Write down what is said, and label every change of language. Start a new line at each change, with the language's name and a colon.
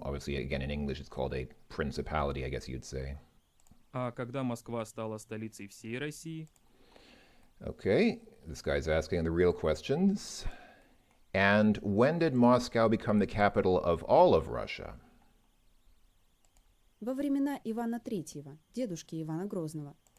English: Obviously, again, in English, it's called a principality, I guess you'd say.
Russian: А когда Москва стала столицей всей России?
English: Okay, this guy's asking the real questions. And when did Moscow become the capital of all of Russia?
Russian: Во времена Ивана III, дедушки Ивана Грозного.